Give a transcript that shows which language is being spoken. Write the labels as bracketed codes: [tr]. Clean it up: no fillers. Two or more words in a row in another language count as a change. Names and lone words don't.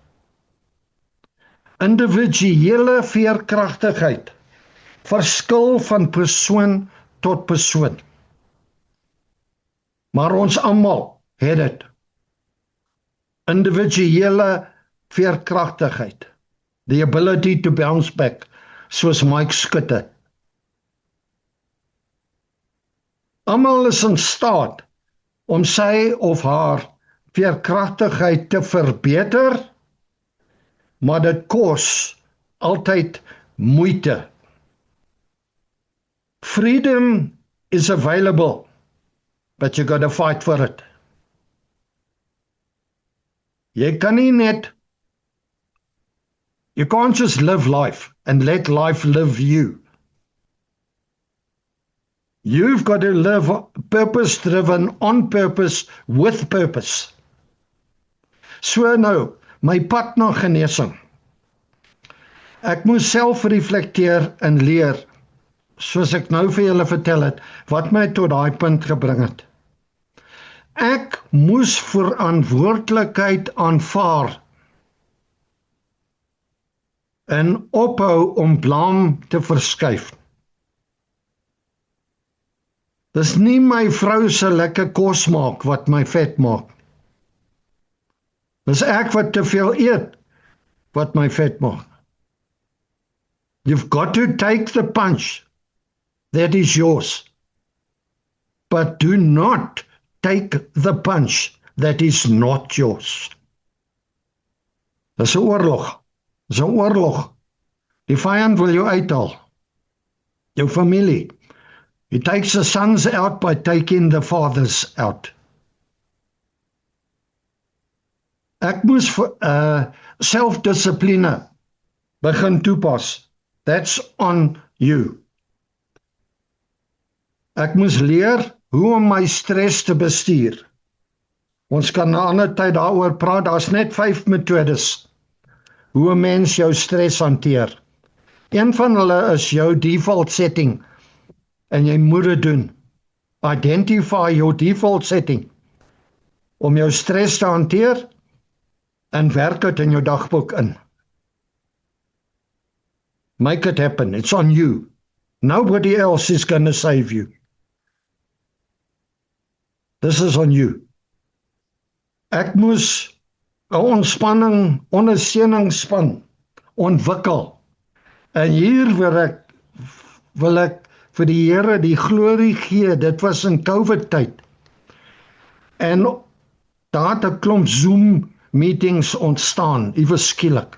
[af] Individuele veerkragtigheid verskil van persoon tot persoon. Maar ons almal het dit. Individuele veerkragtigheid. [en] The ability to bounce back, [af] soos Mike Skutte. Almal is in staat om sy of haar veerkragtigheid te verbeter, maar dit kos altyd moeite. [en] Freedom is available, but you got to fight for it. [af] Jy kan nie net, [en] you can't just live life and let life live you. You've got to live purpose-driven, on purpose, with purpose. [af] So nou, my pad na genesing. Ek moes self reflekteer en leer, soos ek nou vir julle vertel het, wat my tot daai punt gebring het. Ek moes verantwoordelikheid aanvaar en ophou om blame te verskuif. Dis nie my vrou se lekker kos maak wat my vet maak. Dis ek wat te veel eet wat my vet maak. [en] You've got to take the punch that is yours. But do not take the punch that is not yours. [af] Dis 'n oorlog. Dis 'n oorlog. Die vyand wil jou uithaal. Jou familie. [en] He takes the sons out by taking the fathers out. [af] Ek moes selfdissipline begin toepas. [en] That's on you. [af] Ek moes leer hoe om my stres te bestuur. Ons kan 'n ander tyd daaroor praat. Daar's net 5 metodes hoe 'n mens jou stres hanteer. Een van hulle is jou [en] default setting [af] en jy moet dit doen. [en] Identify your default setting [af] om jou stres te hanteer en werk dit in jou dagboek in. [en] Make it happen. It's on you. Nobody else is going to save you. This is on you. [af] Ek moes 'n ontspanning, ondersteuningsspan ontwikkel. En hier wil ek vir die Here die glorie gee. Dit was in COVID tyd. En daar het 'n klomp Zoom meetings ontstaan, iewers skielik.